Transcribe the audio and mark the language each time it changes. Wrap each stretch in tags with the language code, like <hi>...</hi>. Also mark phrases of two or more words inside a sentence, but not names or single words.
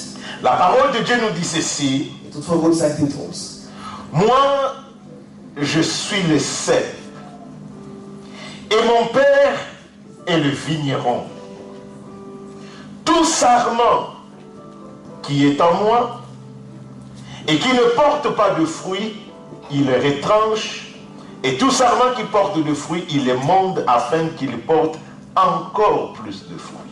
<fr>La parole de Dieu nous dit ceci.</fr> <nl>Tot van God zegt dit ons.</nl> <fr>Moi, je suis le cep, et mon père est le vigneron. Tout sarment qui est en moi et qui ne porte pas de fruits, il le retranche, et tout sarment qui porte de fruits, il les monde afin qu'il porte encore plus de fruits.</fr>